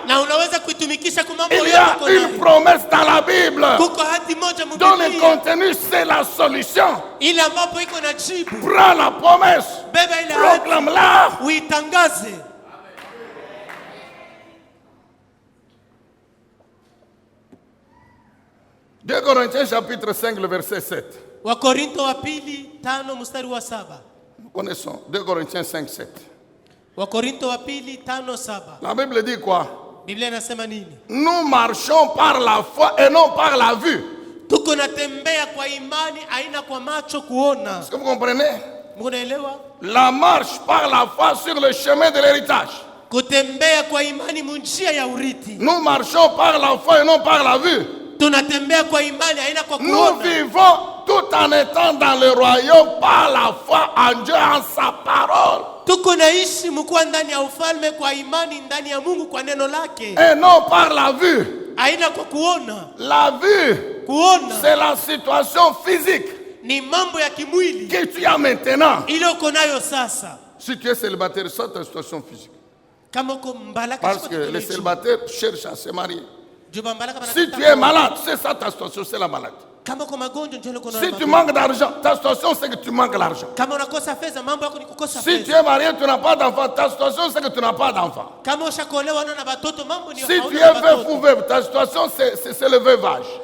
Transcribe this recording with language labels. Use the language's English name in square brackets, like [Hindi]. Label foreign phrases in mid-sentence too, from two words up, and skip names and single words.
[French] Il y a une promesse dans la Bible dont le contenu c'est la solution. Prends la promesse, proclame-la. 2 Corinthiens chapitre 5, le verset 7. [Swahili] Wakorintho wa pili 5 mstari wa 7. [French] Nous connaissons 2 Corinthiens 5, 7. [Swahili] Wakorintho wa pili 5, 7. [French] La Bible dit quoi? [Swahili] Biblia inasema nini? [French] Nous marchons par la foi et non par la vue. [Swahili] Tuko natembea kwa imani aina kwa macho kuona. [French] Est-ce que vous comprenez? [Swahili] Mnaelewa? [French] La marche par la foi sur le chemin de l'héritage. [Swahili] Kutembea kwa imani munjia ya urithi. [French] Nous marchons par la foi et non par la vue. [Swahili] Tunatembea kwa imani aina kwa kuona. [French] Nous vivons tout en étant dans le royaume par la foi en Dieu, en sa parole. [Swahili] Tuko naishi mkuwa ndani ya ufalme kwa imani ndani ya Mungu kwa neno lake. [French] Et non par la vue. [Swahili] Aina kwa kuona. [French] La vue, [Swahili] kuona, [French] c'est la situation physique. [Swahili] Ni mambo ya kimwili. [French] Que tu as maintenant. [Swahili] Ile uko nayo sasa. [French] Si tu es célibataire, c'est ta situation physique. [Swahili] Kama uko mbalaka. [French] Parce que les célibataires cherchent à se marier. Si tu es malade, c'est ça ta situation, c'est la maladie. Si tu manques d'argent, ta situation c'est que tu manques l'argent. Si tu es marié, tu n'as pas d'enfant, ta situation c'est que tu n'as pas d'enfant. Si tu es veuf ou veuve, ta situation c'est le veuvage.